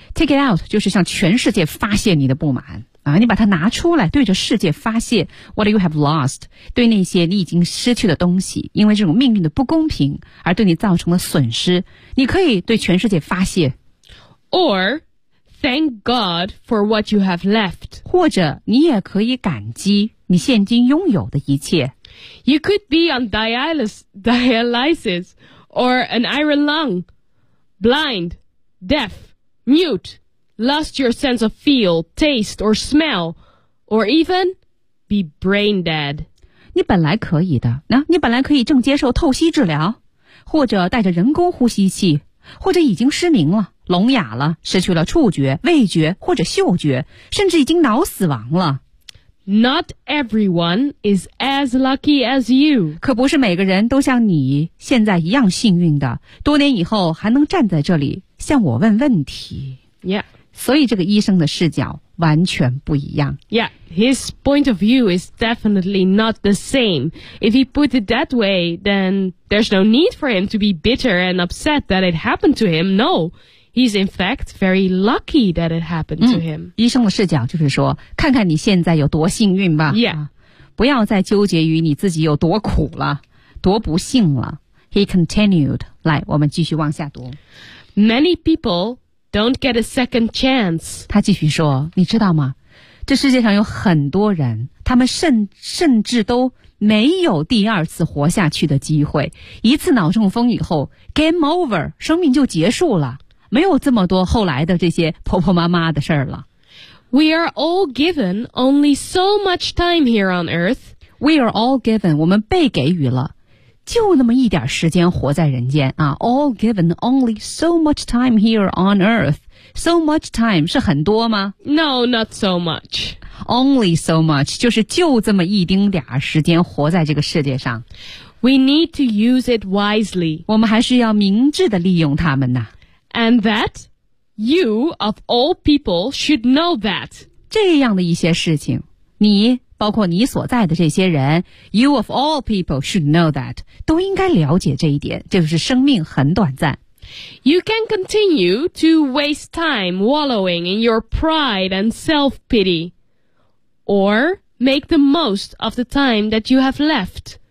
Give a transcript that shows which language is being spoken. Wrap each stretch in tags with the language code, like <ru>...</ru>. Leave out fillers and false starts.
<en>Take it out</en> <zh>就是向全世界发泄你的不满。啊，你把它拿出来，对着世界发泄</zh> <en>what you have lost，</en> <zh>对那些你已经失去的东西，因为这种命运的不公平而对你造成的损失，你可以对全世界发泄。</zh> <en>Or thank God for what you have left，</en> <zh>或者你也可以感激你现今拥有的一切。</zh> <en>You could be on dialysis or an iron lung， blind， deaf， mute。 Lost your sense of feel, taste, or smell, or even be brain dead.</en> <zh>你本来可以的，那、啊、你本来可以正接受透析治疗，或者带着人工呼吸器，或者已经失明了、聋哑了、失去了触觉、味觉或者嗅觉，甚至已经脑死亡了。</zh> <en>Not everyone is as lucky as you.</en> <zh>可不是每个人都像你现在一样幸运的，多年以后还能站在这里向我问问题。</zh> <en>Yeah.</en> <zh>所以这个医生的视角完全不一样。</zh> <en>Yeah, his point of view is definitely not the same. If he put it that way, then there's no need for him to be bitter and upset that it happened to him. No, he's in fact very lucky that it happened to him.、</en> <zh>嗯、医生的视角就是说，看看你现在有多幸运吧。</zh> <en>Yeah.、啊、</en> <zh>不要再纠结于你自己有多苦了，多不幸了。</zh> <en>He continued.</en> <zh>来，我们继续往下读。</zh> <en>Many people... Don't get a second chance.</en> <zh>他继续说，你知道吗？这世界上有很多人，他们甚至都没有第二次活下去的机会。一次脑中风以后 ，</zh> <en>game over，</en> <zh>生命就结束了，没有这么多后来的这些婆婆妈妈的事儿了。</zh> <en>We are all given only so much time here on Earth. We are all given，</en> <zh>我们被给予了。就那么一点时间活在人间啊 ，</zh> <en>all given only so much time here on earth. So much time</en> <zh>是很多吗</zh> <en>？No, not so much. Only so much</en> <zh>就是就这么一丁点时间活在这个世界上。</zh> <en>We need to use it wisely.</en> <zh>我们还是要明智的利用它们呐。</zh> <en>And that you of all people should know that</en> <zh>这样的一些事情，你。包括你所在的这些人 ，</zh> <en>You of all people should know that</en> <zh>都应该了解这一点，就是生命很短暂。</zh> <en>You can continue to waste time wallowing in your pride and self-pity, or make the most of the time that you have left.</en>